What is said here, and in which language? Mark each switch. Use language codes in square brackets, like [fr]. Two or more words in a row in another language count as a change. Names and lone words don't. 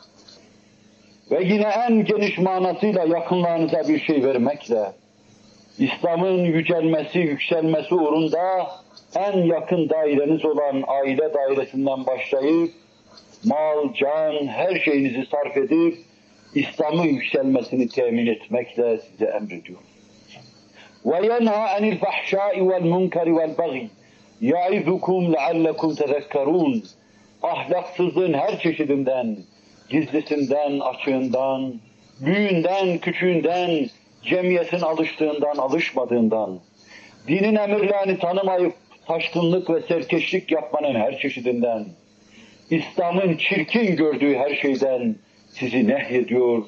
[tr] Ve yine en geniş manasıyla yakınlarınıza bir şey vermekle, İslam'ın yücelmesi, yükselmesi uğrunda en yakın daireniz olan aile dairesinden başlayıp, mal, can, her şeyinizi sarf edip, İslam'ın yükselmesini temin etmekle size emrediyor. [ar] وَيَنْهَا عَنِ الْفَحْشَاءِ وَالْمُنْكَرِ وَالْبَغِيِ يَعِذُكُمْ لَعَلَّكُمْ تَذَكَّرُونَ. [tr] Ahlaksızlığın her çeşidinden, gizlisinden, açığından, büyüğünden, küçüğünden, cemiyetin alıştığından, alışmadığından, dinin emirlerini tanımayıp taşkınlık ve serkeşlik yapmanın her çeşidinden, İslam'ın çirkin gördüğü her şeyden sizi nehyediyor.